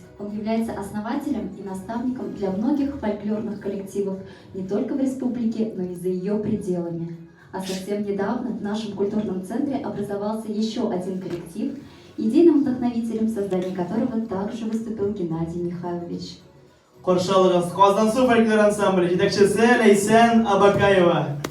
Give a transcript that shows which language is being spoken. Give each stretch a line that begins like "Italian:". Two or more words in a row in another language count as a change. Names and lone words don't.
Russian: Он является основателем и наставником для многих фольклорных коллективов не только в республике, но и за ее пределами. А совсем недавно в нашем культурном центре образовался еще один коллектив, идейным вдохновителем создания которого также выступил Геннадий Михайлович.
Tatar: Каршалыгыз Казансу фольклор ансамбле җитәкчесе Ләйсән Абакаева.